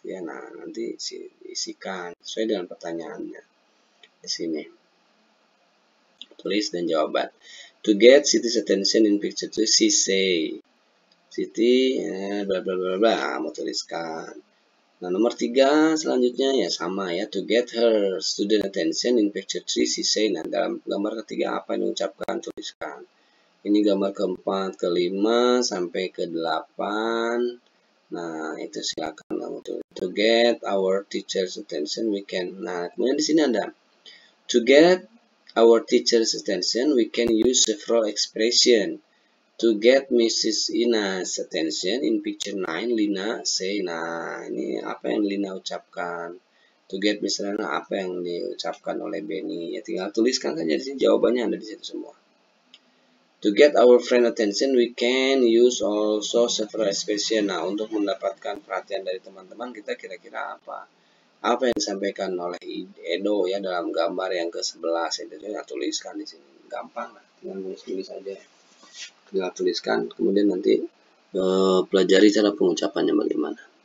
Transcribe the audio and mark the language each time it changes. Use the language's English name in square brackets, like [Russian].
[Indonesian] Ya, nah nanti isikan sesuai dengan pertanyaannya di sini. Tulis dan jawaban. [English] To get Siti's attention in picture 2, she say. [Indonesian] Siti, bla bla bla bla, mau tuliskan. Nah, nomor 3 selanjutnya ya sama ya. [English] To get her student attention in picture 3, she say. [Indonesian] Nah, dalam gambar ketiga apa yang diucapkan, tuliskan. Ini gambar keempat, kelima, sampai ke 8. Nah, itu silakan kamu tulis. [English] To get our teacher's attention, we can. [Indonesian] Nah, kemudian di sini ada. [English] To get our teacher's attention, we can use several expression. To get Mrs. Ina's attention in picture 9, Lina say. [Indonesian] Nah, ini apa yang Lina ucapkan. [English] To get Mrs. [Indonesian] Ina, apa yang diucapkan oleh Benny. Ya, tinggal tuliskan saja di sini, jawabannya ada di situ semua. [English] To get our friend attention, we can use also several expression. [Indonesian] Nah, untuk mendapatkan perhatian dari teman-teman kita kira-kira apa? Apa yang disampaikan oleh Edo ya dalam gambar yang ke-11 itu ya, tuliskan di sini. Gampang lah, tinggal tulis aja. Tinggal tuliskan, kemudian nanti pelajari cara pengucapannya bagaimana.